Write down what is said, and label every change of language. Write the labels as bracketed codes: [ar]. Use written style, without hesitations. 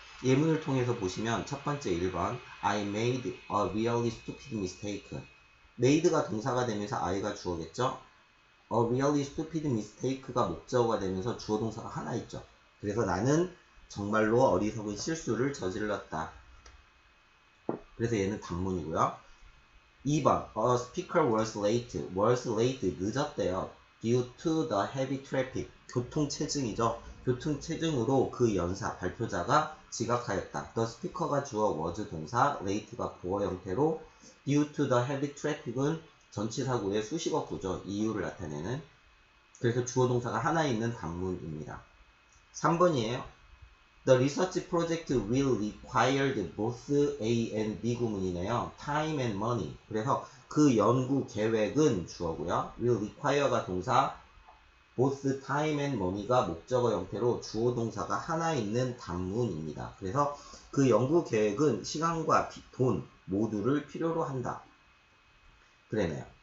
[ko] 예문을 통해서 보시면 첫 번째 1번 [en] I made a really stupid mistake. [ko] made가 동사가 되면서 I가 주어겠죠. a really stupid mistake가 목적어가 되면서 주어 동사가 하나 있죠. 그래서 나는 정말로 어리석은 실수를 저질렀다. 그래서 얘는 단문이고요. [en] 2번 A speaker was late [ko] 늦었대요. [en] due to the heavy traffic [ko] 교통체증이죠. 교통체증으로 그 연사 발표자가 지각하였다. the speaker가 주어 was 동사 late가 보어 형태로 due to the heavy traffic은 전치사구의 수식어구죠. 이유를 나타내는. 그래서 주어 동사가 하나 있는 단문입니다. 3번이에요. [en] The research project will require both A and B [ko] 구문이네요. [en] Time and money. [ko] 그래서 그 연구 계획은 주어고요. will require가 동사, both time and money가 목적어 형태로 주어 동사가 하나 있는 단문입니다. 그래서 그 연구 계획은 시간과 돈 모두를 필요로 한다. 그러네요.